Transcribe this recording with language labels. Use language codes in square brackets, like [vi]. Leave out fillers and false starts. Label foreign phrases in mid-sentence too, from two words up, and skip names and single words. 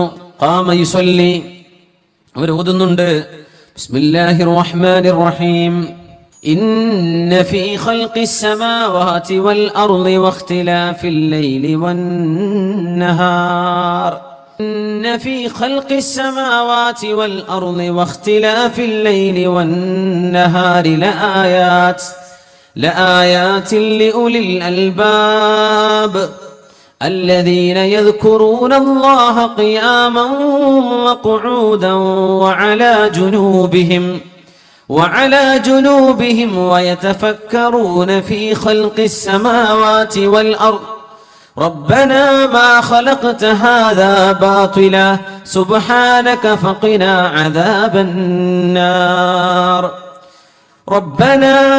[ar] قام يصلي, [ml] അവർ ഓതുന്നുണ്ട്, [ar] بسم الله الرحمن الرحيم، إن في خلق السماوات والأرض واختلاف الليل والنهار، إن في خلق السماوات والأرض واختلاف الليل والنهار لآيات لأولي الألباب الذين يذكرون الله قياما وقعودا وعلى جنوبهم ويتفكرون في خلق السماوات والأرض ربنا ما خلقت هذا باطلا سبحانك فقنا عذاب النار ربنا